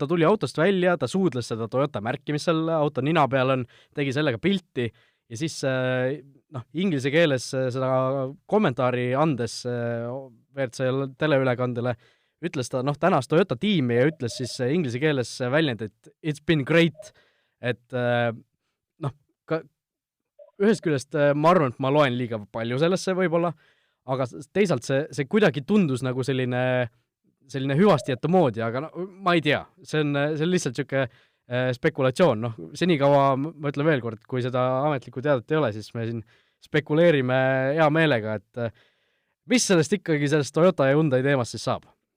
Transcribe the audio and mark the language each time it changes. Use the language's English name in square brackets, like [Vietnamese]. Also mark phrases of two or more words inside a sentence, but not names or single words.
[Estonian] tuli autost välja, ta suudles seda Toyota märki, mis seal auto nina peal on, tegi sellega pilti ja siis inglise keeles seda kommentaari andes WRC teleülekandele ütles ta, tänas Toyota tiimi ja ütles siis inglise keeles väljend, et [English] it's been great, [Estonian] et ka ühest küljest ma arvan, et ma loen liiga palju sellesse võib-olla, aga teisalt see kuidagi tundus nagu selline hüvastijätu moodi, aga ma ei tea, see on lihtsalt niisugune spekulatsioon, senikaua ma ütlen veel kord, kui seda ametlikku teadet ei ole, siis me siin spekuleerime hea meelega, et mis sellest Toyota ja Hyundai teemast siis saab?